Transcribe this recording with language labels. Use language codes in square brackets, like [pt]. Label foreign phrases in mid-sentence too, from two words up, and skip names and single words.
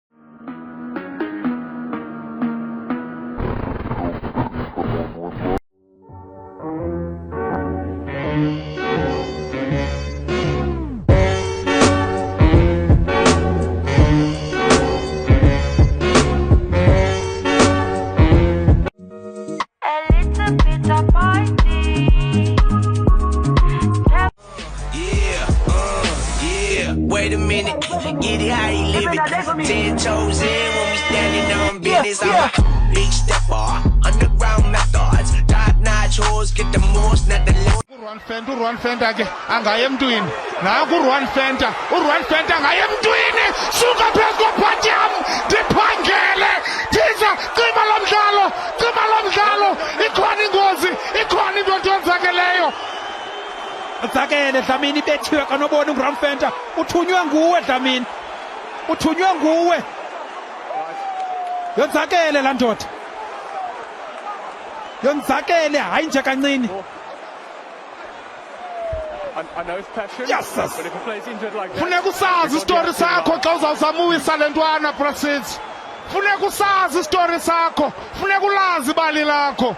[en] Wait a minute, get it how you live it. 10 toes in when we standing on business. I'm a big stepper, underground methods. Top notch hoes get the most, not the least. [xh] Urwan Fenta ke angayemntwini naku Urwan Fenta angayemntwini suka phezu kophatyam ndiphangele ndiza cima lo mdlalo ikhona ingozi ikhona into enzakeleyo. Udzakele Dlamini ibethiwe kanobona uRwan Fenta uthunywe nguwe Dlamini uthunywe nguwe yonzakele la ndoda yonzakele hayi nje kancini. [en] I know it's passion, yes, but if a player's injured like that, [xh] funeka usazi isitori sakho xa uzawuzama uwisa le ntwana Brasids. Funeka usazi isitori sakho, funeka ulazi ibali lakho.